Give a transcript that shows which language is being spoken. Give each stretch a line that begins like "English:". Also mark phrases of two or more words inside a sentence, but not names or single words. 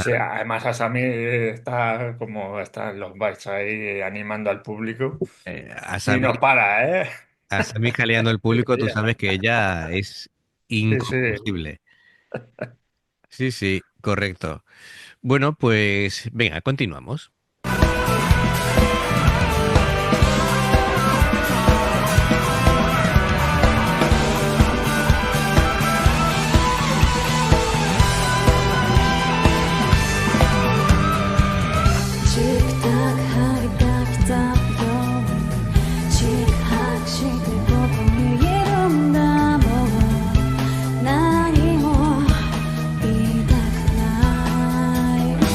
Spanish: sí, además Asami está como están los bytes ahí animando al público y Asami, no para, ¿eh? Asami jaleando al público, tú sabes que ella es Sí, sí. inconfundible. Sí, sí, correcto. Bueno, pues venga, continuamos.
Japanese: チクタク針が来たよチクハクしてここにいるんだもう何も言いたくない